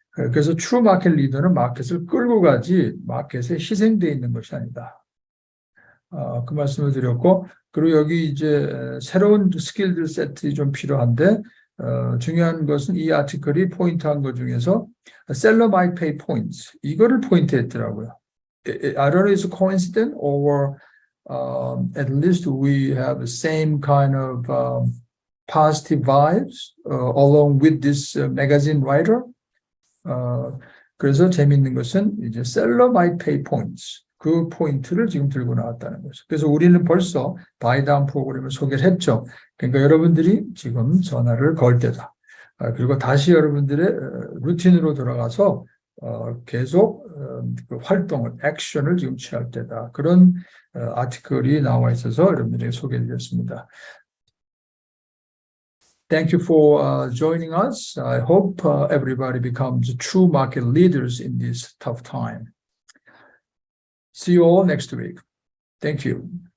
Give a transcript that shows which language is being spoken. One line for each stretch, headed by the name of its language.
Korean: 그래서 트루 마켓 리더는 마켓을 끌고 가지 마켓에 희생되어 있는 것이 아니다. 그 말씀을 드렸고, 그리고 여기 이제 새로운 스킬들 세트가 좀 필요한데, 중요한 것은 이 아티클이 포인트한 것 중에서
English: seller might pay points
Korean: 이거를 포인트했더라고요.
English: I don't know if it's a coincidence or at least we have the same kind of positive vibes along with this magazine writer.
Korean: 그래서 재미있는 것은 이제
English: seller might pay points
Korean: 그 포인트를 지금 들고 나왔다는 거죠. 그래서 우리는 벌써 바이다운 프로그램을 소개를 했죠. 그러니까 여러분들이 지금 전화를 걸 때다. 그리고 다시 여러분들의 루틴으로 들어가서 계속 그 활동을, 액션을 지금 취할 때다. 그런 아티클이 나와 있어서 여러분들에게 소개해드렸습니다.
English: Thank you for joining us. I hope everybody becomes true market leaders in this tough time. See you all next week. Thank you.